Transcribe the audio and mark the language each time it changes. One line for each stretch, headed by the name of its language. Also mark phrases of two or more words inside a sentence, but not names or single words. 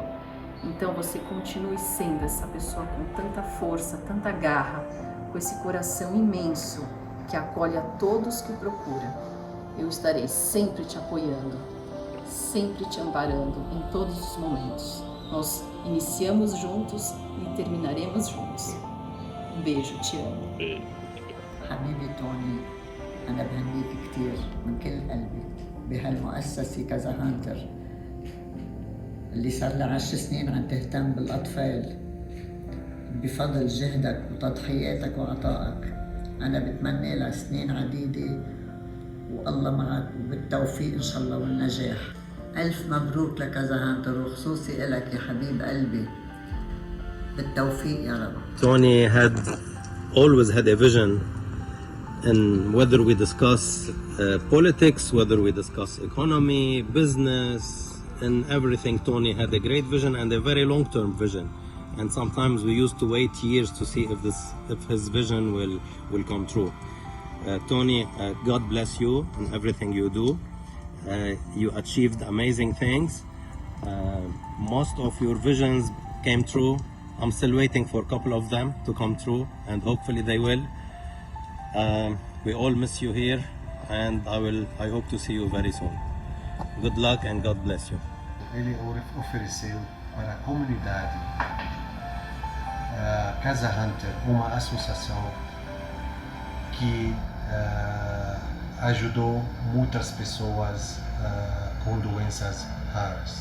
Portuguese: Então você continue sendo essa pessoa com tanta força, tanta garra, com esse coração imenso que acolhe a todos que o procuram. Eu estarei sempre te apoiando, sempre te amparando em todos os momentos. Nós iniciamos juntos e terminaremos juntos. Um beijo, te amo.
Arabic: حبيبي توني، أنا بهنيك كتير من كل قلبي بهالمؤسسة كذا هانتر اللي صار لها 10 سنين عم تهتم بالأطفال بفضل جهدك وتضحياتك وعطائك. أنا بتمنى لها سنين عديدة والله معك وبالتوفيق إن شاء الله والنجاح. ألف مبروك لكذا هانتر وخصوصي إلك يا حبيب قلبي. بالتوفيق يا رب.
English: Tony always had a vision, and whether we discuss politics, whether we discuss economy, business, and everything, Tony had a great vision and a very long-term vision. And sometimes we used to wait years to see if his vision will come true. Tony, God bless you in everything you do. You achieved amazing things. Most of your visions came true. I'm still waiting for a couple of them to come true, and hopefully they will. We all miss you here, and I hope to see you very soon. Good luck and God bless you.
Portuguese: Ele ofereceu para a comunidade Casa Hunter, uma associação que ajudou muitas pessoas com doenças raras.